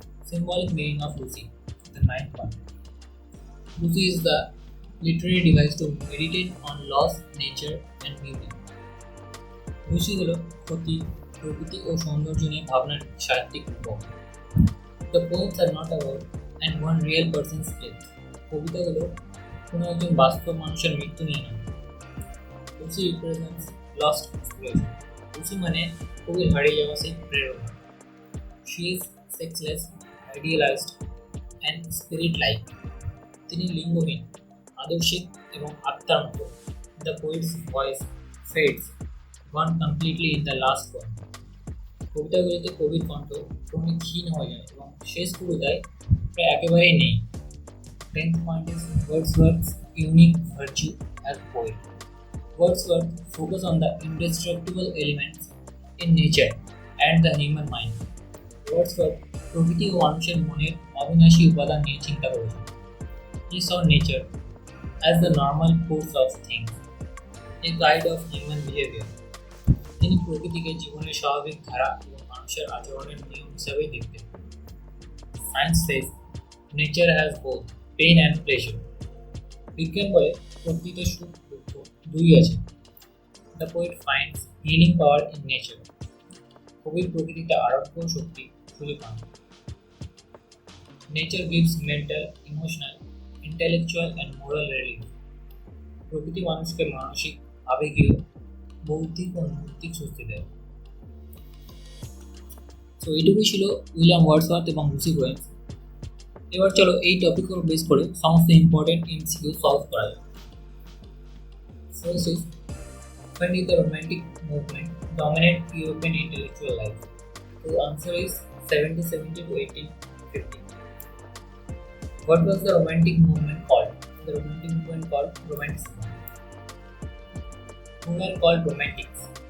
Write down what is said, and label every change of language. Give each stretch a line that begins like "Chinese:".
English: Symbolic meaning of Lucy, the 9th one. Lucy is the literary device to meditate on loss, nature, and beauty.
Bangla: Lucy হলো ক্ষতি, প্রকৃতি ও সৌন্দর্য নিয়ে ভাবনার সাহিত্যিক রূপক।
English: The poems are not about and one real person's death.
Bangla: কবিতাগুলো কোনো একজন বাস্তব মানুষের মৃত্যু নিয়ে নয়।
English: Lucy represents lost inspiration.
Bangla: Lucy মানে কবির হারিয়ে যাওয়া সেই প্রেরণা।
English: She is sexless, idealized and spirit-like.
Bangla: তিনি লিঙ্গহীন, আদর্শিক এবং আত্মার মতো।
English: The poet's voice fades, gone completely in the last poem.
Bangla: কবিতাগুলিতে কবির কণ্ঠ ক্রমে ক্ষীণ হয়ে যায় এবং শেষ কবিতায় প্রায় একেবারেই নেই।
English: 10th point is Wordsworth's unique virtue as poet. Wordsworth focus on the indestructible elements in nature and the human mind.
Bangla: Wordsworth প্রকৃতি ও মানুষের মনের অবিনাশী উপাদান নিয়ে চিন্তা করেছেন।
English: He saw nature as the normal course of things, a guide of human behavior.
Bangla: তিনি প্রকৃতিকে জীবনের স্বাভাবিক ধারা এবং মানুষের আচরণের নিয়ম হিসাবেই দেখতেন।
English: Science says nature has both pain and pleasure.
Bangla: বিজ্ঞান বলে প্রকৃতিতে সুখ দুঃখ দুই আছে।
English: The poet finds healing power in nature.
Bangla: কবি প্রকৃতিতে আরোগ্য শক্তি খুঁজে পান।
English: Nature gives mental, emotional, intellectual and moral relief.
Bangla: প্রকৃতি মানুষকে মানসিক, আবেগীয়, বৌদ্ধিক ও নৈতিক স্বস্তি দেয়। তো এইটুকুই ছিল উইলিয়াম ওয়ার্ডসওয়ার্থ এবং লুসি পোয়েমস। এবার চলো এই টপিকের উপর বেস করে সমস্ত ইম্পর্টেন্ট এমসিকিউ সলভ করা যায়।
English: First is, when did the Romantic movement dominate European intellectual life? The answer is 1770 to 1850. What was the Romantic movement called? The Romantic movement called Romanticism. Who were called Romantics?